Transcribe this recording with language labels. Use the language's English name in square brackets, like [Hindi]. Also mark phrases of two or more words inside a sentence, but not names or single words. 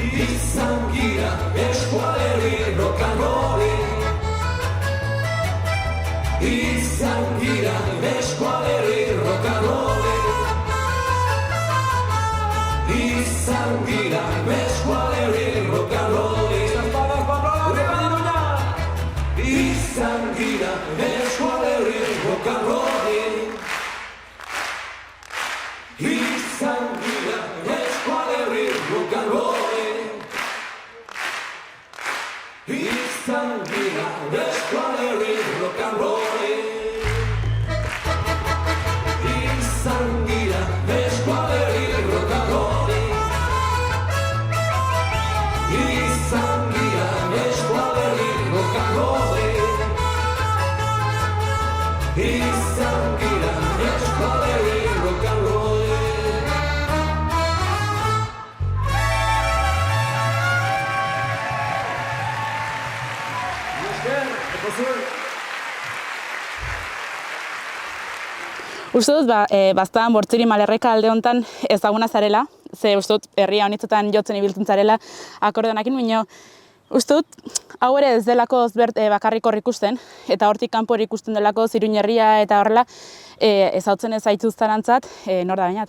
[Basque] Izan gira, eskualeri [English] rock and rollin'. [Basque] Izan gira, eskualeri [English] rock and rollin'. [Basque] Izan gira, eskualeri [English] rock and rolling. [Basque] Izan gira, eskualeri [English] rock and rolling. [Basque] Izan gira, eskualeri [English] rock and rolling. [Basque] Izan gira, eskualeri [English] rock and rolling. [Basque] Izan gira, eskualeri [English] rock and rolling. [Basque] Izan gira, eskualeri [English] rock and rolling. [Basque] Uste dut, baztan Bortziri Malerreka alde hontan ezaguna zarela, ze uste dut herria honitzetan jotzen ibiltzen zarela akordeonakin, baina uste dut, hau ere ez delako bakarrik hor ikusten, eta hortik kanpo hor ikusten delako Iruña herria eta horrela, ezautzen ez zaituztarantzat, nor da Beñat?